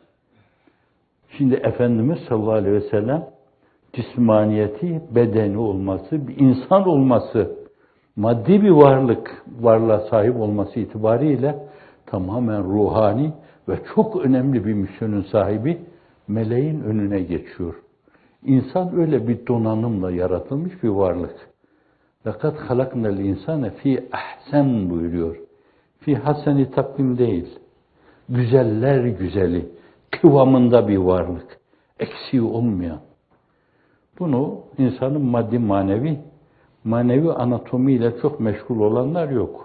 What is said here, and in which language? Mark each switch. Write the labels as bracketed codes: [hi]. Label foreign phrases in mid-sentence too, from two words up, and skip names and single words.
[tr] Şimdi Efendimiz [ar] صلى الله عليه وسلم [tr] cismaniyeti, bedeni olması, bir insan olması, maddi bir varlığa sahip olması itibariyle tamamen ruhani ve çok önemli bir misyonun sahibi, meleğin önüne geçiyor. İnsan öyle bir donanımla yaratılmış bir varlık. [ar] لَقَدْ خَلَقْنَا الْاِنْسَانَ ف۪ي ahsen buyuruyor. في حسن تقويم değil. [tr] Güzeller güzeli, kıvamında bir varlık. Eksiği olmayan. Bunu insanın maddi manevi anatomiyle çok meşgul olanlar yok.